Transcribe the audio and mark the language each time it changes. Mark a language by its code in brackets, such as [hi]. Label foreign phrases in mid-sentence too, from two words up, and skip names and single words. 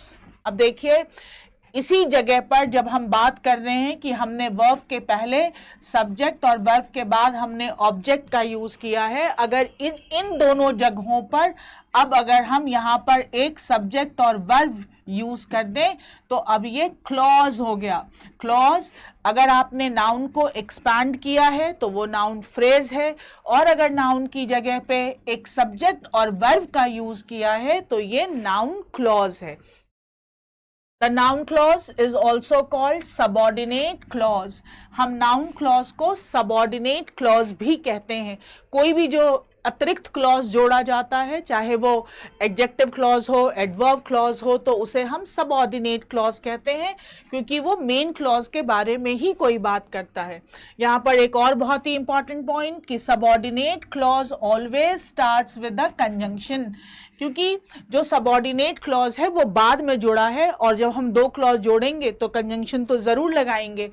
[hi] अब देखिए इसी जगह पर जब हम बात कर रहे हैं कि हमने वर्ब के पहले सब्जेक्ट और वर्ब के बाद हमने ऑब्जेक्ट का यूज किया है, अगर इन दोनों जगहों पर अब अगर हम यहाँ पर एक सब्जेक्ट और [en] verb use [hi] कर दें तो अब ये क्लॉज हो गया। क्लॉज अगर आपने नाउन को एक्सपैंड किया है तो वो [en] noun phrase [hi] है, और अगर नाउन की जगह पे एक सब्जेक्ट और वर्ब का यूज किया है तो ये [en] noun clause [hi] है। [en] The noun clause is also called subordinate clause. [hi] हम [en] noun clause [hi] को [en] subordinate clause [hi] भी कहते हैं। कोई भी जो अतिरिक्त क्लॉज जोड़ा जाता है, चाहे वो [en] adjective clause [hi] हो, [en] adverb clause [hi] हो, तो उसे हम [en] subordinate clause [hi] कहते हैं, क्योंकि वो [en] main clause [hi] के बारे में ही कोई बात करता है। यहाँ पर एक और बहुत ही [en] important point [hi] कि [en] subordinate clause always starts with the conjunction, [hi] क्योंकि जो [en] subordinate clause [hi] है वो बाद में जुड़ा है, और जब हम दो क्लॉज जोड़ेंगे तो कंजंक्शन तो जरूर लगाएंगे।